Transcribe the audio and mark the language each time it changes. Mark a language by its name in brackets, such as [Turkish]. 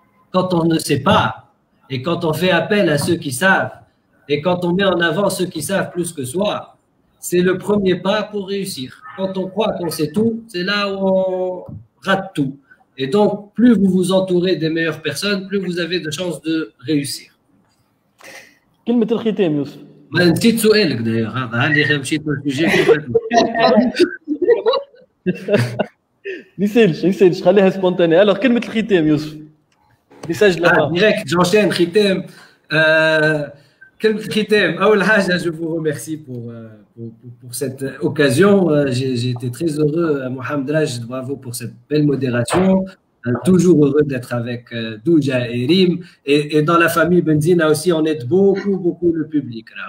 [French] Quand on ne sait pas, et quand on fait appel à ceux qui savent, et quand on met en avant ceux qui savent plus que soi, c'est le premier pas pour réussir. Quand on croit qu'on sait tout, c'est là où on rate tout. Et donc, plus vous vous entourez des meilleures personnes, plus vous avez de chances de réussir. [Arabic] كلمة الختام يوسف. ما نسيت سؤالك داير هذا اللي مشيت للسوجي. ما يسالش خليها سبونتاني. [French] alors [Arabic] كلمة الختام يوسف. [French] message là. Direct, j'enchaîne [Arabic] ختام. كلمة الختام. أول حاجة [French] je vous remercie pour cette occasion. J'ai été très heureux, Mohamed Raj, bravo pour cette belle modération. Toujours heureux d'être avec Douja et Rim. Et dans la famille Benzina aussi, on aide beaucoup le public.